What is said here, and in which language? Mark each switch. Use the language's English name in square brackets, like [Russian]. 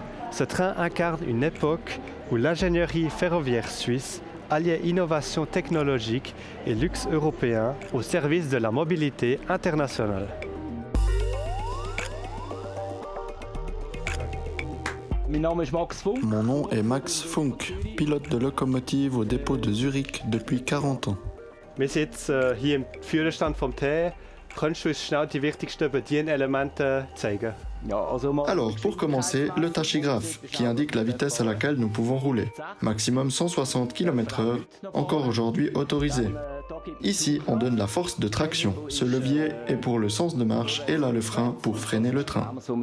[French] Ce train incarne une époque où l'ingénierie ferroviaire suisse alliait innovation technologique et luxe européen au service de la mobilité internationale. Mon nom est Max Funk, pilote de locomotive au dépôt de Zurich depuis 40 ans. [German] Wir sind jetzt hier im Führerstand vom TE. Könntest du uns schnell die wichtigsten Bedienelemente zeigen? [French] Alors, pour commencer, le tachygraphe, qui indique la vitesse à laquelle nous pouvons rouler. Maximum 160 km/h, encore aujourd'hui autorisé. Ici, on donne la force de traction. Ce levier est pour le sens de marche et là le frein pour freiner le train.